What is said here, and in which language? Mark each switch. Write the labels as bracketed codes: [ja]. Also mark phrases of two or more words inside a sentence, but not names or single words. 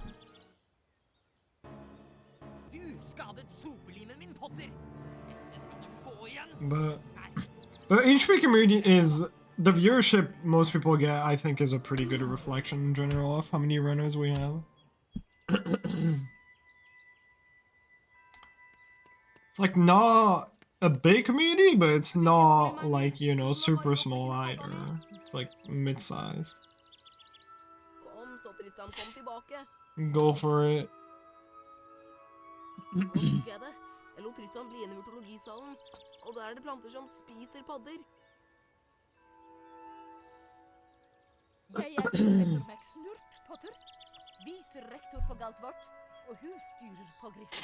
[en] But the HP community is, the viewership most people get, I think, is a pretty good reflection in general of how many runners we have. It's like not a big community, but it's not like, you know, super small either. It's like mid-sized. [no] Christian kom tilbake. [en] Go for it. [no] Nå husker jeg det. Jeg lot Tristan bli igjen i mytologisalen, og der er det planter som spiser padder. Jeg er professor McSnurp, Potter. Viserektor på Galtvort og husstyrer på Griffen.